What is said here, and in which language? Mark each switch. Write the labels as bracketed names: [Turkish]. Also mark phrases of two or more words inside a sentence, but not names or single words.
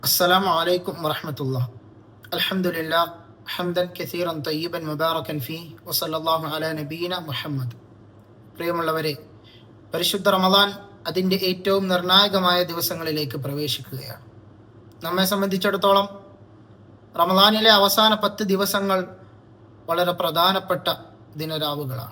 [Arabic] السلام عليكم ورحمة الله. الحمد لله حمدا كثيرا طيبا مباركا فيه وصلى الله على نبينا മുഹമ്മദ്. [Malayalam] പ്രിയമുള്ളവരെ, പരിശുദ്ധ റമദാൻ അതിൻ്റെ ഏറ്റവും നിർണായകമായ ദിവസങ്ങളിലേക്ക് പ്രവേശിക്കുകയാണ്. നമ്മെ സംബന്ധിച്ചിടത്തോളം റമദാനിലെ അവസാന 10 ദിവസങ്ങൾ വളരെ പ്രധാനപ്പെട്ട ദിനരാവുകളാണ്.